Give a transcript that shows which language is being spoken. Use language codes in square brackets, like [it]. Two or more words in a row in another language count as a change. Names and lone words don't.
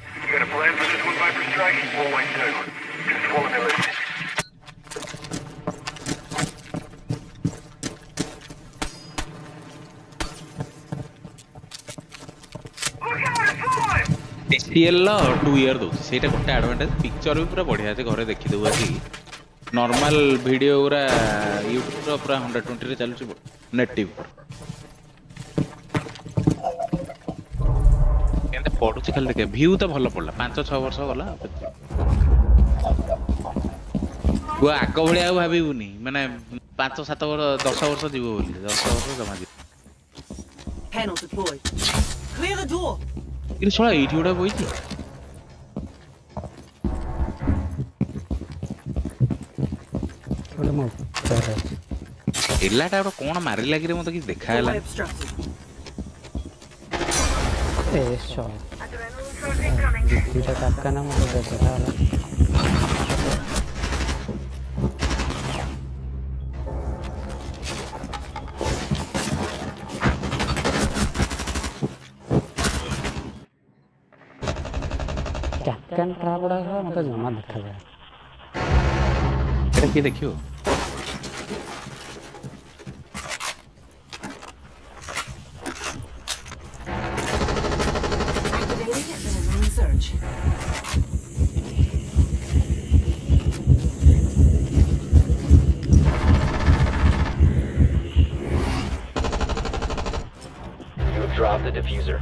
[en] You got a plan for this one, Viper Strike? Always do. Just follow the list. [or] STL 2 year ଦଉଛି ସେଇଟା ଗୋଟେ [en] advantage picture [or] ବି ପୁରା ବଢିଆ ଅଛି ଘରେ ଦେଖିଦେବୁ ଆଜି [en] normal video [or] ଗୁରା ୟୁଟ୍ୟୁବ ର ପୁରା 120 ରେ ଚାଲୁଛି ନେଟିଭ କେମିତି ପଡୁଛି ଖାଲି ଦେଖେ ଭିଉ ତ ଭଲ ପଡିଲା 5-6 ବର୍ଷ ଗଲା ତୁ ଆଗ ଭଳିଆ ଆଉ ଭାବିବୁନି ମାନେ 5-7 ବର୍ଷ 10 ବର୍ଷ ଯିବ ବୋଲି 10 ବର୍ଷ ଜମା ଯିବ [en] Panel deployed. Clear the door. [or] କିନ୍ତୁ ଶଳା ଏଇଠି ଗୋଟେ ବଇଛି ଗୋଟେ ମୋ ଏଲାଟା ଗୋଟେ କଣ ମାରିଲା କିରେ ମତେ କିଛି ଦେଖା ହେଲା [en] Doorway obstructed. [or] ଏ ଶହ [en] Adrenaline source incoming. [or] ଦୁଇଟା କାକା ନା ମୋତେ ଦେଖା ହେଲା କ୍ୟାପ୍ଟେନ୍ ଟ୍ରାପ୍ ଗୁଡ଼ାକ ମୋତେ ଜମା ଦେଖାଯାଏ ଏଟା କିଏ ଦେଖିବ [en] Activating adrenaline surge. You have dropped the diffuser.